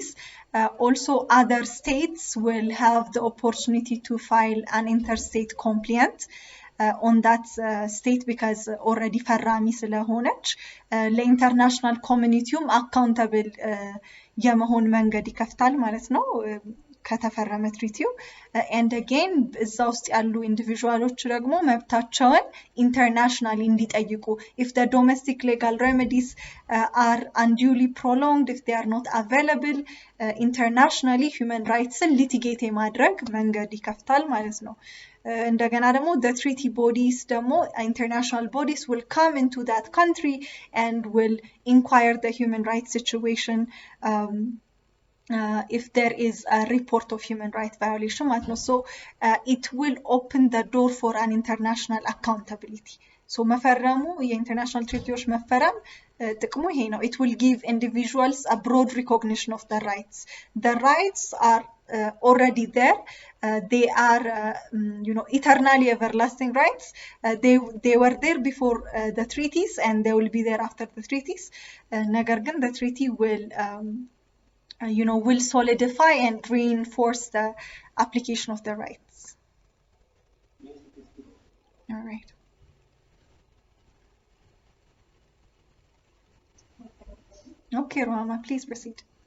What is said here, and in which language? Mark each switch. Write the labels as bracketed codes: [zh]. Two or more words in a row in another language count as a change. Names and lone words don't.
[en] Also, other states will have the opportunity to file an interstate complaint on that state because already [am] ፈራሚ ስለሆነች ለኢንተርናሽናል ኮሚኒቲውም አካውንታብል የመሆን መንገድ ይከፍታል ማለት ነው ከተፈረመ ትሪቲው። [en] and again [am] እዛ ውስጥ ያሉ ኢንዲቪዥዋሎች ደግሞ መብታቸውን ኢንተርናሽናሊ እንዲጠይቁ [en] if the domestic legal remedies are unduly prolonged, if they are not available internationally, human rights litigate [am] የማድረግ መንገድ ይከፍታል ማለት ነው። እንደገና ደግሞ [en] the treaty bodies ደግሞ international bodies will come into that country and will inquire the human rights situation if there is a report of human rights violation [am] ማለት ነው። [en] So it will open the door for an international accountability. So [am] መፈረሙ የኢንተርናሽናል ትሪቲዎች መፈረም ጥቅሙ ይሄ ነው። [en] It will give individuals a broad recognition of the rights. The rights are already there. They are eternally everlasting rights. They were there before the treaties and they will be there after the treaties. [am] ነገር ግን [en] the treaty will solidify and reinforce the application of the rights. All right. Okay, Ruhama, please proceed.